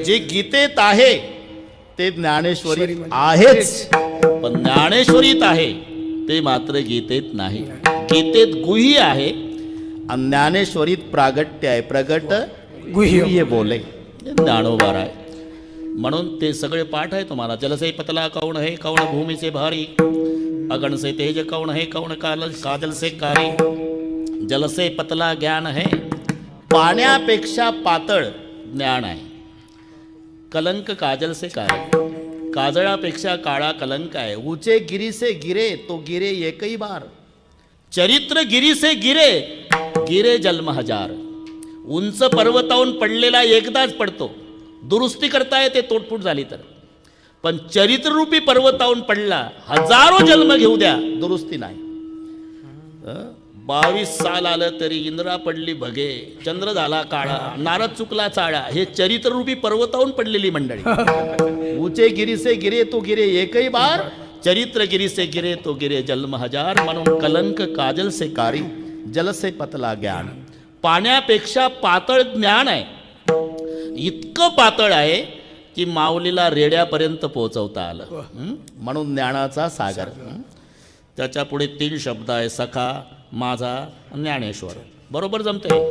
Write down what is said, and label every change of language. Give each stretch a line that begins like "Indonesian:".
Marathi: जे गीतेत आहे ते ज्ञानेश्वरी आहेच, पण ज्ञानेश्वरीत आहे ते मात्र गीतेत नाही. गीतेत गुह्य आहे आणि ज्ञानेश्वरीत प्रागट्य आहे. प्रगट गुह्य बोले ज्ञानोबार आहे. म्हणून ते सगळे पाठ आहे तुम्हाला.
Hindi: जलसे पतला कौन है कौन भूमि से भारी, अगण से तेज कौन है कौन काजल से कारी, जल से पतला ज्ञान है,
Marathi: पाण्यापेक्षा पातळ ज्ञान आहे.
Hindi: कलंक काजल से कारी,
Marathi: काजळापेक्षा काळा कलंक आहे.
Hindi: ऊंचे गिरी से गिरे तो गिरे एकही बार, चरित्र गिरी से गिरे गिरे जन्म हजार.
Marathi: उंच पर्वतावून पडलेला एकदाच पडतो, दुरुस्ती करता येते तोडफूट झाली तर. पण चरित्ररूपी पर्वतावून पडला, हजारो जन्म घेऊ द्या, दुरुस्ती नाही. 22 साल आलं तरी इंद्रा पडली भगे, चंद्र झाला काळा, नारद चुकला चाळा. हे चरित्ररूपी पर्वतावून पडलेली मंडळी.
Hindi: ऊंचे गिरी से गिरे तो गिरे एकही बार, चरित्र गिरी से गिरे तो गिरे जन्म हजार. म्हणून कलंक काजल से कारी, जल से पतला ज्ञान.
Marathi: पाण्यापेक्षा पातळ ज्ञान आहे. इतकं पातळ आहे की माऊलीला रेड्यापर्यंत पोहोचवता आलं. म्हणून ज्ञानाचा सागर. त्याच्या पुढे 3 शब्द आहे, सखा, माझा, ज्ञानेश्वर. बरोबर जमते.